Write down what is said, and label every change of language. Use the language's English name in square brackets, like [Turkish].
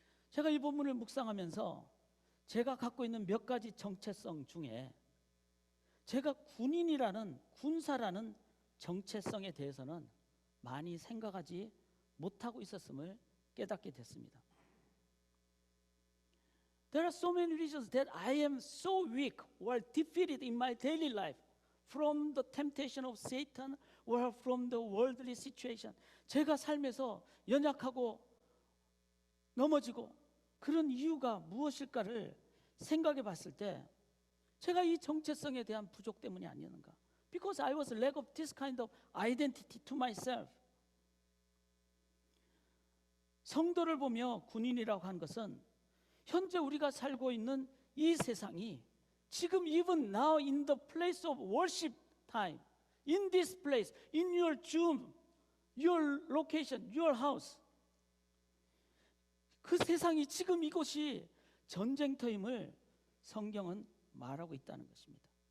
[Korean] 제가 이 본문을 묵상하면서 제가 갖고 있는 몇 가지 정체성 중에 제가 군인이라는 군사라는 정체성에 대해서는 많이 생각하지 못하고 있었음을 깨닫게 됐습니다. [English] There are so many reasons that I am so weak or defeated in my daily life from the temptation of Satan or from the worldly situation. [Korean] 제가 삶에서 연약하고 넘어지고 그런 이유가 무엇일까를 생각해 봤을 때 제가 이 정체성에 대한 부족 때문이 아니었는가? [English] Because I was lack of this kind of identity to myself. [Korean] 성도를 보며 군인이라고 하는 것은 현재 우리가 살고 있는 이 세상이 지금 [English] even now in the place of worship time, in this place, in your Zoom, your location, your house, [Korean] 그 세상이 지금 이곳이 전쟁터임을 성경은 말하고 있다는 것입니다.